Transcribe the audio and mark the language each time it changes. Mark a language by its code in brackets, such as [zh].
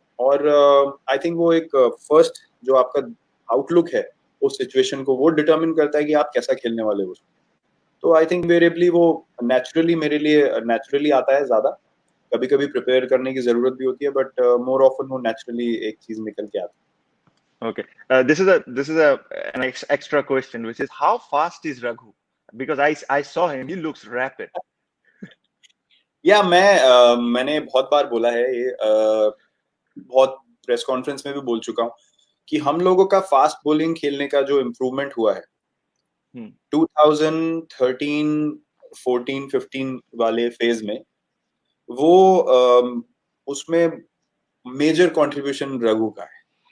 [hi] और I think वो एक फर्स्ट जो आपका आउटलुक है उस सिचुएशन को, वो डिटरमिन करता है कि आप कैसा खेलने वाले हो. तो आई थिंक वेरिएबली वो नेचुरली मेरे लिए नेचुरली आता है ज्यादा. कभी कभी प्रिपेयर करने की जरूरत भी होती है, बट मोर ऑफन वो नेचुरली एक चीज निकल के आती [en] Okay. This is an extra question, which is how fast is Raghu? Because I saw him, he looks rapid. [hi] है. या मैंने बहुत बार बोला है ये, बहुत प्रेस कॉन्फ्रेंस में भी बोल चुका हूँ कि हम लोगों का फास्ट बॉलिंग खेलने का जो इम्प्रूवमेंट हुआ है 2013 14 15 वाले फेज में, वो उसमें मेजर कंट्रीब्यूशन रघु का है.